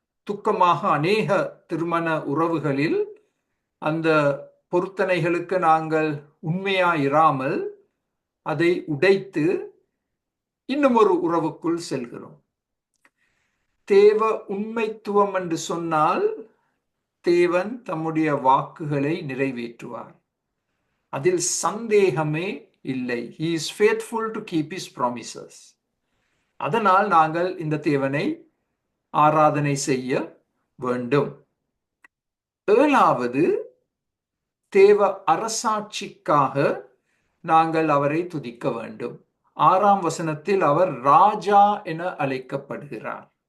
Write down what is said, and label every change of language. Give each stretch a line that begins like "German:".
Tamil: துக்கமாக அநேக திருமண உறவுகளில் அந்த பொருத்தனைகளுக்கு நாங்கள் உண்மையாயிராமல் அதை உடைத்து இன்னும் ஒரு உறவுக்குள் செல்கிறோம். தேவ உண்மைத்துவம் என்று சொன்னால் தேவன் தம்முடைய வாக்குகளை நிறைவேற்றுவார். அதில் சந்தேகமே இல்லை.
English: He is faithful to keep his promises.
Tamil: அதனால் நாங்கள் இந்த தேவனை ஆராதனை செய்ய வேண்டும். ஏழாவது, தேவ அரசாட்சிக்காக நாங்கள் அவரை துதிக்க வேண்டும். 6ஆம் வசனத்தில் அவர் ராஜா என அழைக்கப்படுகிறார்.